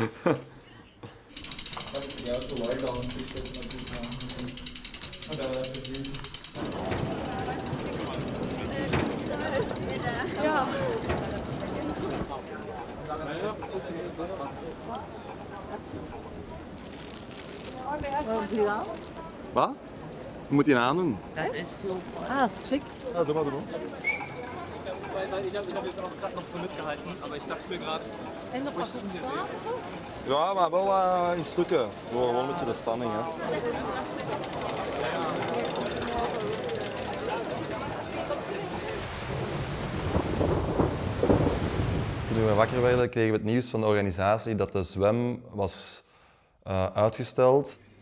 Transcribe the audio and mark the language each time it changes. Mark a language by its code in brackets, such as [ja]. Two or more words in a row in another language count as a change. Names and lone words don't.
[nl] Wat heb je gedaan? Wat? Je moet die aandoen. Ah, dat is chic. Ja, doe maar. [de] Ich habe jetzt noch gerade noch so mitgehalten, aber ich dachte mir gerade... [nl] En nog wat op staan? Ja, maar wel in stukken. Gewoon een beetje de spanning. Hè. Toen we wakker werden, kregen we het nieuws van de organisatie dat de zwem was uitgesteld.